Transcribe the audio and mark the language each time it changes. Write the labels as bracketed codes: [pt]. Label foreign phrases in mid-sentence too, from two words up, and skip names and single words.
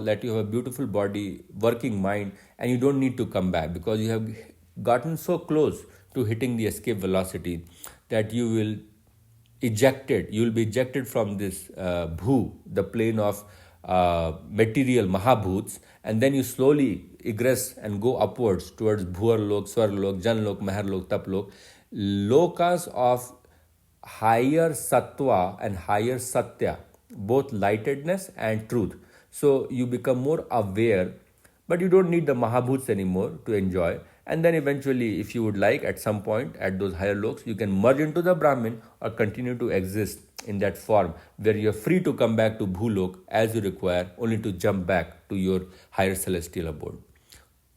[en] that you have a beautiful body, working mind, and you don't need to come back because you have gotten so close to hitting the escape velocity, that you will be ejected from this bhu, the plane of material mahabhuts, and then you slowly egress and go upwards towards bhuar lok, swar lok, jan lok, mahar lok, tap lok, lokas of higher sattva and higher satya, both lightedness and truth. So you become more aware, but you don't need the mahabhuts anymore to enjoy. And then eventually, if you would like, at some point at those higher loks, you can merge into the Brahmin or continue to exist in that form where you're free to come back to Bhulok as you require, only to jump back to your higher celestial abode.